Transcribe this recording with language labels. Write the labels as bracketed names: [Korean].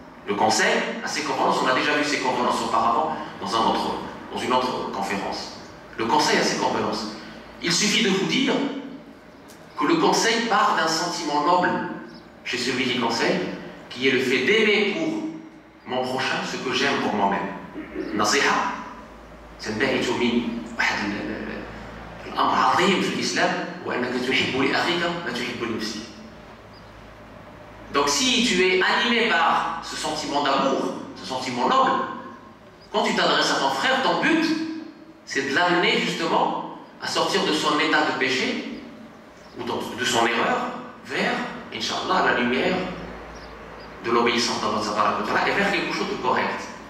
[French] Le conseil a ses convenances, on a déjà vu ses convenances auparavant dans une autre conférence. Le conseil a ses convenances. Il suffit de vous dire que le conseil part d'un sentiment noble chez celui qui conseille, qui est le fait d'aimer pour mon prochain ce que j'aime pour moi-même. [Arabic] Nasiha, تنبعث من واحد الأمر عظيم في الإسلام وأنك تحب لأخيك ما تحب لنفسك. [French] Donc si tu es animé par ce sentiment d'amour, ce sentiment noble, quand tu t'adresses à ton frère, ton but, c'est de l'amener justement à sortir de son état de péché ou de son erreur vers, Inch'Allah, la lumière de l'obéissance à Allah et vers quelque chose de correct.